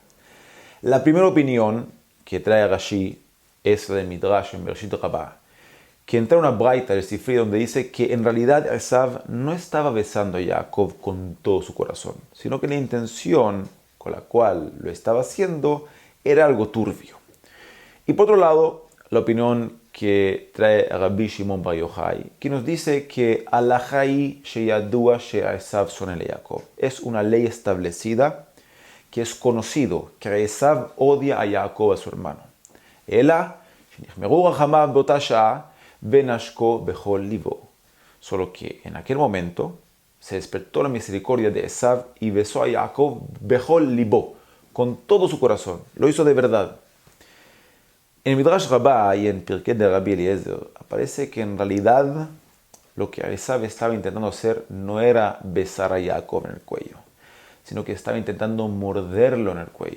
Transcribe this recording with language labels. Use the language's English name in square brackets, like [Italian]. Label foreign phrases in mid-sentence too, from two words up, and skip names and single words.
[Spanish] La primera opinión que trae Rashi es la de Midrash en Bereshit Rabbah, que entra una braita del Sifri donde dice que en realidad Esav no estaba besando a Jacob con todo su corazón, sino que la intención con la cual lo estaba haciendo era algo turbio. Y por otro lado, la opinión que trae Rabbi Shimon Bar Yochai, que nos dice que [Hebrew] הלכה היא שידוע שעשו שונא יעקב. [Spanish] Es una ley establecida que es conocido que Esav odia a Jacob, a su hermano. [Hebrew] אלא שנכמרו רחמיו באותה שעה ונשקו בכל לבו. [Spanish] Solo que en aquel momento se despertó la misericordia de Esav y besó a Jacob [Hebrew] בכל לבו, [Spanish] con todo su corazón. Lo hizo de verdad. En Midrash Rabbah y en Pirkei de Rabbi Eliezer aparece que en realidad lo que Esav estaba intentando hacer no era besar a Jacob en el cuello, sino que estaba intentando morderlo en el cuello.